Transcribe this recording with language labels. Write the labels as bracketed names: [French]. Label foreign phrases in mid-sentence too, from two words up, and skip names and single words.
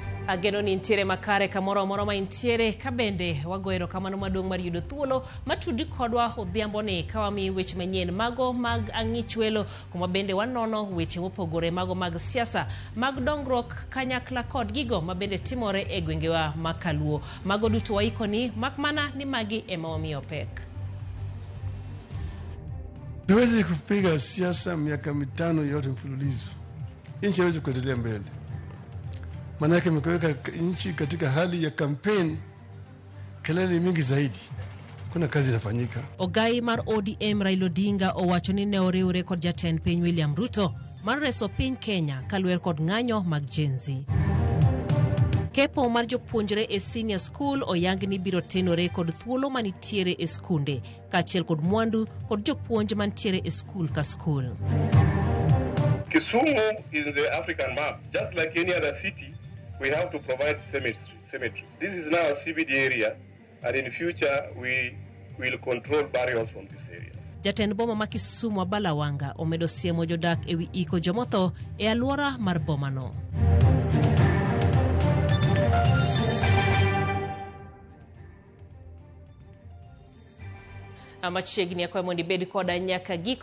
[Luo (Kenya and Tanzania)] Ageno ni intiere makare kamoro moro ma intiere kabende wagoero kamano maduong' mar yudo thuolo matudi kodwa odhiambo ni kawami weche manyien mago mag ang'ich welo kuma bende wanono weche mopogore mago mag siasa mag dongruok kanyakla kod gigo mabende timore e gwengewa makaluo mago duto waikoni makmana ni magi ema wamiyo pek. [Swahili] Tuwezi kupiga siasa miaka mitano yote mfululizo. Nchi haiwezi kuendelea mbele. Manake mkaweka nchi katika hali ya kampeni, kelele mingi zaidi. Kuna kazi inafanyika. [Luo (Kenya and Tanzania)] Ogai mar ODM Raila Odinga owacho ni ne oriwre kod jatend piny William Ruto mar reso piny Kenya kalwer kod ng'anyo mag Gen Z. Kepo mar jopuonjre e [English] senior school [Luo (Kenya and Tanzania)] oyang ni biro tenore kod thuolo manitiere e skunde kaachiel kod mwandu kod jopuonj mantiere e school ka school. [English] Kisumu is in the African map. Just like any other city, we have to provide cemeteries. This is now a CBD area, and in future we will control burials from this area. [Luo (Kenya and Tanzania)] Jatend boma ma Kisumu Balawanga omedo siemo jodak ewi iko jomotho e alwora mar bomano. Machiegni akwayo mondo ibed koda nyaka giko.